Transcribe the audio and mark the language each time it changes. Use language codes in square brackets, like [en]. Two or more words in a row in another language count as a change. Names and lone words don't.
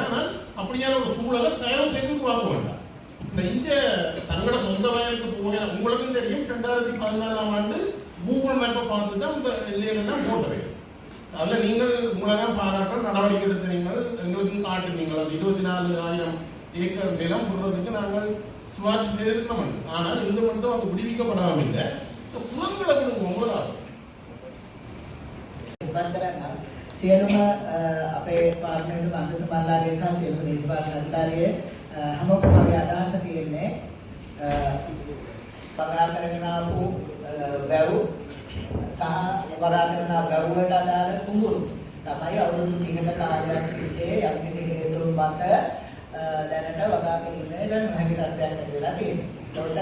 [ta] ஆனால் அப்படியான ஒரு சூழலை தயவு செய்து பார்க்க வேண்டாம். இந்த இங்கே தங்களோட சொந்த வயலுக்கு போக உங்களுக்கும் தெரியும் 2014ஆம் ஆண்டு கூகுள் மேப்பை பார்த்து தான் இந்த எல்லையெல்லாம் போட்டவை. அதில் நீங்கள் உங்களெல்லாம் பாராட்ட நடவடிக்கை எடுத்து நீங்கள் எங்களுக்கும் காட்டுனீங்கள். அந்த 24,000 ஏக்கர் நிலம் போடுறதுக்கு நாங்கள் சுவாட்சி செய்திருக்கோம். ஆனால் இது மட்டும் அது விடுவிக்கப்படாமல் இல்லை. குளங்களை முதலாகும் [si] සියලුම අපේ පාර්ලිමේන්තු මන්ත්‍රීතුමාලාගේ සහ සියලුම දේශපාලන අධිකාරියේ හැමෝටම මගේ අදහස තියෙන්නේ වගා කරගෙන ආපු වැව් සහ වගා කරන වැව් වලට අදාළ කුඹුරු තමයි අවුරුදු 30ක කාලයක් තිස්සේ යම් කිසි හේතුන් මත දැනට වගා කිරීමේ නොහැකි තත්ත්වයක් ඇති වෙලා තියෙනවා.